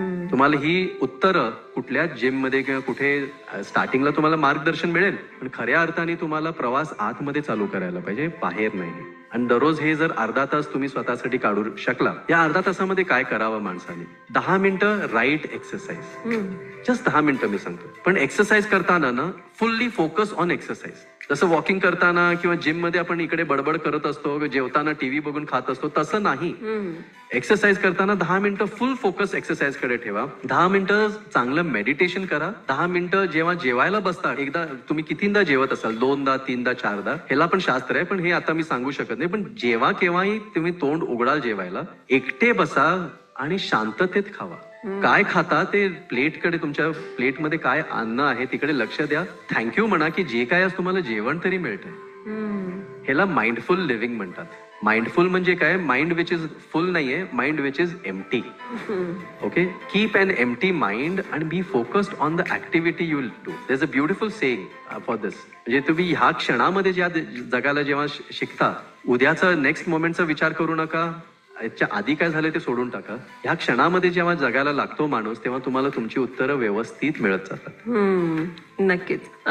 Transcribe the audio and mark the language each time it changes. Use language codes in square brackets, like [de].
[mr] तुम्हाला ही उत्तरं कुठल्या जिम मध्ये किंवा कुठे स्टार्टिंगला तुम्हाला मार्गदर्शन मिळेल, पण खऱ्या अर्थाने तुम्हाला प्रवास आतमध्ये चालू करायला पाहिजे, बाहेर नाही. आणि दररोज हे जर अर्धा तास तुम्ही स्वतःसाठी काढू शकला, या अर्धा तासामध्ये काय करावं माणसाने? 10 मिनिटं राईट एक्सरसाइज, जस्ट 10 मिनिटं मी सांगतो. पण एक्सरसाइज करताना ना [en] Fully focus on exercise. [mr] जसं वॉकिंग करताना किंवा जिम मध्ये आपण इकडे बडबड करत असतो, जेवताना टीव्ही बघून खात असतो, तसं नाही. एक्सरसाइज करताना 10 मिनिटं फुल फोकस एक्सरसाइज कडे ठेवा. 10 मिनिटं चांगलं मेडिटेशन करा. 10 मिनिटं जेव्हा जेवायला बसता, एकदा तुम्ही कितींदा जेवत असाल, 2दा 3दा 4दा, ह्याला पण शास्त्र आहे, पण हे आता मी सांगू शकत नाही. पण जेव्हा केव्हाही तुम्ही तोंड उघडाल जेवायला, एकटे बसा आणि शांततेत खावा. काय खाता ते प्लेटकडे, तुमच्या प्लेटमध्ये काय अन्न आहे तिकडे लक्ष द्या. थँक्यू म्हणा की जे काय आज तुम्हाला जेवण तरी मिळतंय. ह्याला माइंडफुल लिव्हिंग म्हणतात. [en] mindful [mr] म्हणजे काय? [en] Mind which is full नाहीये, mind which is empty. Okay, keep an empty mind and be focused on the activity you will do. There is a beautiful saying for this. [mr] म्हणजे तुम्ही ह्या क्षणामध्ये ज्या जगाला जेव्हा शिकता, उद्याचा नेक्स्ट मोमेंटचा विचार करू नका. याच्या आधी काय झालं ते सोडून टाका. ह्या क्षणामध्ये जेव्हा जगायला लागतो माणूस, तेव्हा तुम्हाला तुमची उत्तरं व्यवस्थित मिळत जातात. नक्कीच.